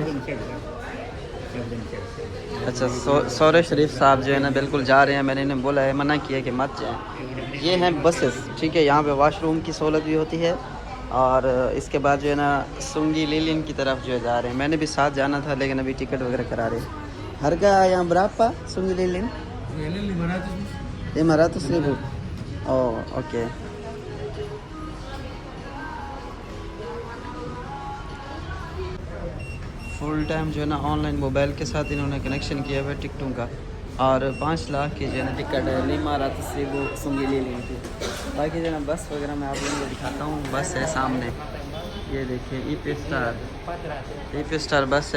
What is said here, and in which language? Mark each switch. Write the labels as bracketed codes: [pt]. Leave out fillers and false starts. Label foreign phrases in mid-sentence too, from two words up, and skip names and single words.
[ur] اچھا، سورے شریف صاحب جو ہے نا بالکل جا رہے ہیں، میں نے انہیں بولا ہے، منع کیا کہ مت جائیں۔ یہ ہیں بسز، ٹھیک ہے، یہاں پہ [en] washroom [ur] کی سہولت بھی ہوتی ہے، اور اس کے بعد جو ہے نا سنگی لیلین کی طرف جو ہے جا رہے ہیں۔ میں نے بھی ساتھ جانا تھا لیکن ابھی ٹکٹ وغیرہ کرا رہے ہیں۔ [id] Harga yang berapa Sungai Lilin? Lilin 500. 500.000. Oh, oke. [en] full time [ur] جو ہے نا [en] online mobile [ur] کے ساتھ انہوں نے کنیکشن کیا ہوا ہے ٹکٹوں کا، اور 5 لاکھ کی جو ہے نا ٹکٹ ہے [id] lima ratus ribu [ur] سنگی لیلین کی۔ باقی جو ہے نا بس وغیرہ میں آپ لوگوں کو دکھاتا ہوں، بس ہے سامنے، یہ دیکھیں ای پی اسٹار بس ہے۔